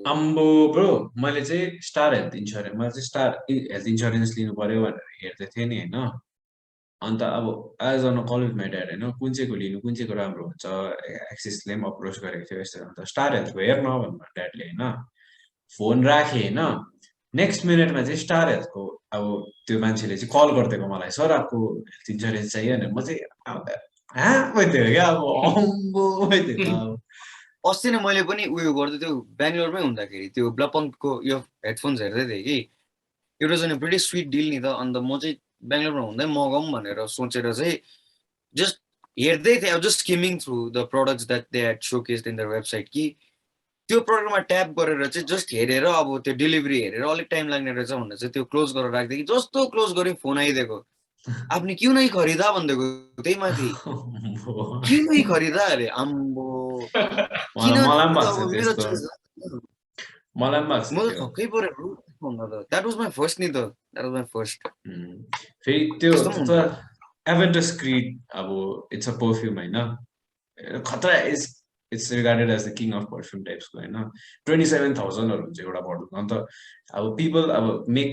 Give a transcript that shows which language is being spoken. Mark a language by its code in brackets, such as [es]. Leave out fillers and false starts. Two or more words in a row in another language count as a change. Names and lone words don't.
[ne] आम्बो ब्रो मैले चाहिँ स्टार हेल्थ इन्स्योरेन्स मैले चाहिँ स्टार हेल्थ इन्स्योरेन्स लिनु पर्यो भनेर हेर्दै थिएँ नि हैन अन्त अब [en] as on call with my dad [ne] हैन कुन चाहिँको लिनु कुन चाहिँको राम्रो हुन्छ एक्सिसले पनि अप्रोच गरेको थियो यस्तो अन्त स्टार हेल्थको हेर्न भन्नु ड्याडले हैन फोन राखे हैन नेक्स्ट मिनेटमा चाहिँ स्टार हेल्थको अब त्यो मान्छेले चाहिँ कल गरिदिएको मलाई [hi] सर आपको [ne] हेल्थ इन्स्योरेन्स चाहियो भने म चाहिँ भइदियो क्या अब अम्बो भइदियो अस्ति नै मैले पनि उयो गर्दै थियो बेंगलोरमै हुँदाखेरि त्यो ब्लपङको यो हेडफोन्स हेर्दै थिएँ कि [en] it was a pretty sweet deal [ne] नि त अन्त म चाहिँ बेंगलोरमा हुँदै मगाउँ भनेर सोचेर चाहिँ जस्ट हेर्दै थिएँ अब [en] just skimming through the products that they had showcased in their website [ne] कि त्यो प्रोडक्टमा ट्याप गरेर चाहिँ जस्ट हेरेर अब त्यो डेलिभरी हेरेर अलिक टाइम लाग्ने रहेछ भनेर चाहिँ त्यो क्लोज गरेर राख्दै कि जस्तो क्लोज गरे फोन आइदिएको [hi] आपने क्यों नहीं खरीदा [ne] भन्दैको त्यही माथि [hi] क्यों नहीं खरीदा [ne] अरे आम्बो मलाई पनि म त छक्कै परेँ [en] that was my first [ne] नि त [en] that was my first [ne] फेरि त्यो एभेन्टस क्रीड अब [en] it's a perfume [ne] हैन खतरा [en] it's regarded as the king of perfume [ne] टाइप्सको हैन 27,000 हुन्छ एउटा बोटल अन्त अब पिपल अब मेक